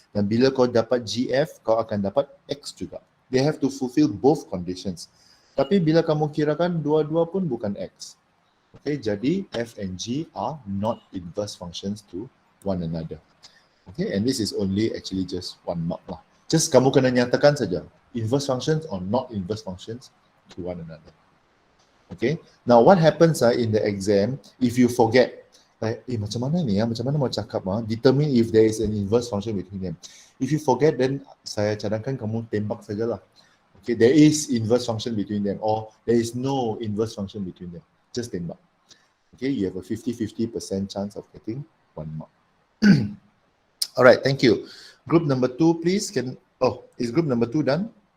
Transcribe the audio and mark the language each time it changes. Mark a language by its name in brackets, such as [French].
[Malay] Dan bila kau dapat gf, kau akan dapat x juga. [English] They have to fulfill both conditions. [Malay] Tapi bila kamu kirakan dua-dua pun bukan x. [English] Okay, jadi f and g are not inverse functions to one another. Okay, and this is only actually just 1 mark lah. Just [Malay] kamu kena nyatakan saja, [English] inverse functions or not inverse functions to one another. Okay, now what happens in the exam if you forget, like, [Malay] macam mana ni macam mana mau cakap [English] determine if there is an inverse function between them. If you forget, then [Malay] saya cadangkan kamu tembak sajalah. [English] Okay, there is inverse function between them or there is no inverse function between them. Just tembak. Okay, you have a 50-50% chance of getting 1 mark. All right, thank you. Group number 2, please. Is group number 2 done?